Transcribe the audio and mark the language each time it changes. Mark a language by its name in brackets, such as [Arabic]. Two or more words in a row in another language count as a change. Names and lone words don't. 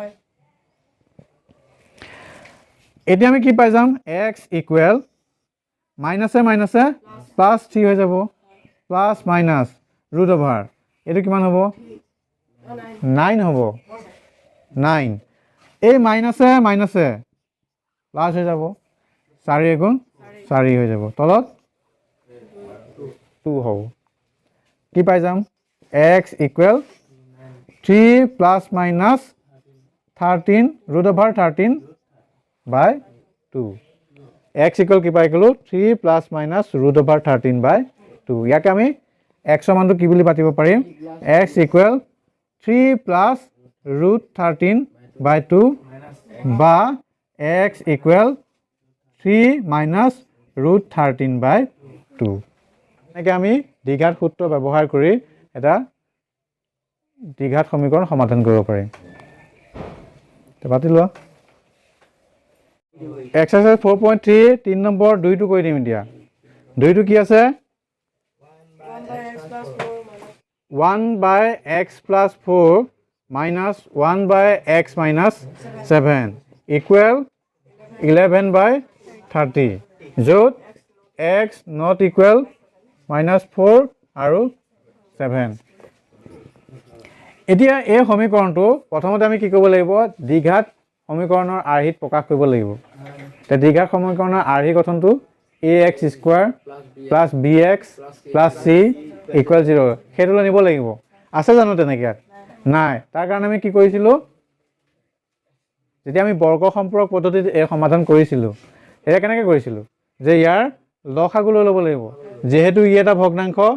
[Assamese] এতিয়া আমি কি পাই যাম x [English] equal minus minus plus [Assamese] 3 হৈ যাব [English] plus minus root over [Assamese] এটো কিমান হ'ব 9 হ'ব 9 এই [English] minus minus plus [Assamese] হৈ যাব 4 গুণ 4 হৈ যাব তলত [English] 2 [Assamese] হ'ব কি পাই যাম [English] x equal 3 plus minus 13 root over 13 by 2 x [Assamese] equal কি পাই গলো [English] 3 plus minus root over 13 by 2 [Assamese] ইয়াকে আমি x ৰ মানটো কি বুলি পাতিব পাৰিম [English] x equal 3 plus root 13 by 2 [Assamese] বা [English] x equal 3 minus root 13 by 2 [Assamese] এনেকে আমি দ্বিঘাত সূত্ৰ ব্যৱহাৰ কৰি এটা দ্বিঘাত সমীকৰণ সমাধান কৰিব পাৰিম তে পাতি লোৱা [English] Exercise 4.3 3 [Assamese] নম্বৰ 2 টো কৈ দিম দিয়া 2 টো কি আছে [English] 1 by x plus 4 minus 1 by x minus 7 equal 11 by 30 য'ত x not equal minus 4 আৰু 7 [Assamese] এতিয়া এই সমীকৰণটো প্ৰথমতে আমি কি কৰিব লাগিব দ্বিঘাত সমীকৰণৰ আৰ্হিত প্ৰকাশ কৰিব লাগিব তে দ্বিঘাত সমীকৰণৰ আৰ্হি গঠনটো [English] ax square plus bx plus c equal 0 [Assamese] হেতুলৈ নিব লাগিব আছে জানো তেনেকে নাই তাৰ কাৰণে আমি কি কৰিছিলো যেতিয়া আমি বৰ্গ সম্পৰ্ক পদ্ধতিত এই সমাধান কৰিছিলো এটা কেনেকৈ কৰিছিলো যে ইয়াৰ লসাগু লৈ ল'ব লাগিব যেহেতু ই এটা ভগ্নাংশ